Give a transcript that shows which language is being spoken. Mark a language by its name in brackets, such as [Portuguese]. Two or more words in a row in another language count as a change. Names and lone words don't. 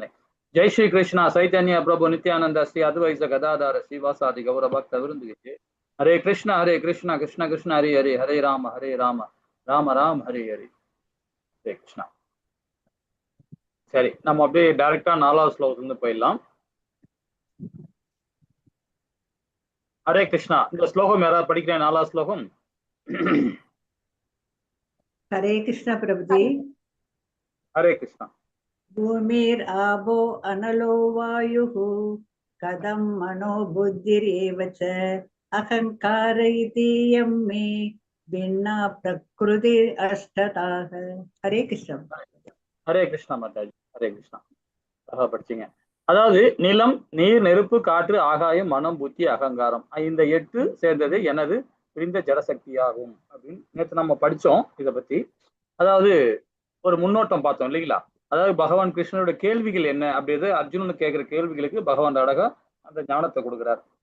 [Sanskrit] जय श्री कृष्ण चैतन्य प्रभु नित्यानन्द श्री अद्वैत गदाधर श्रीवासादि गौर भक्त वृन्द हरे कृष्ण कृष्ण कृष्ण हरि हरि, हरे राम राम राम हरि हरि. [Tamil] ஹரே கிருஷ்ணா. சரி, நம்ம அப்படியே டைரக்டா 4வது ஸ்லோகத்துல இருந்து போயிடலாம். ஹரே கிருஷ்ணா. இந்த ஸ்லோகம் யாராவது படிக்கிறேன்? 4வது ஸ்லோகம். [Hindi] हरे कृष्ण प्रभु जी। हरे कृष्ण। [Sanskrit] भूमिर आबो अनलो वायुः कदम मनो बुद्धिरेव च अहंकार इति यं मे भिन्ना प्रकृति अष्टताः। [Hindi] हरे कृष्ण। हरे कृष्णा माताजी, हरे कृष्णा. [Tamil] படிச்சீங்க. அதாவது நிலம், நீர், நெருப்பு, காற்று, ஆகாயம், மனம், புத்தி, அகங்காரம், இந்த 8 சேர்ந்தது எனது பிரிந்த ஜடசக்தியாகும் அப்படின்னு நேற்று நம்ம படிச்சோம் இதை பத்தி. அதாவது ஒரு முன்னோட்டம் பார்த்தோம் இல்லைங்களா? அதாவது பகவான் கிருஷ்ணனோட கேள்விகள் என்ன அப்படின்றது, அர்ஜுனனுக்கு கேட்கிற கேள்விகளுக்கு பகவான் அழகா அந்த ஞானத்தை கொடுக்கிறார்.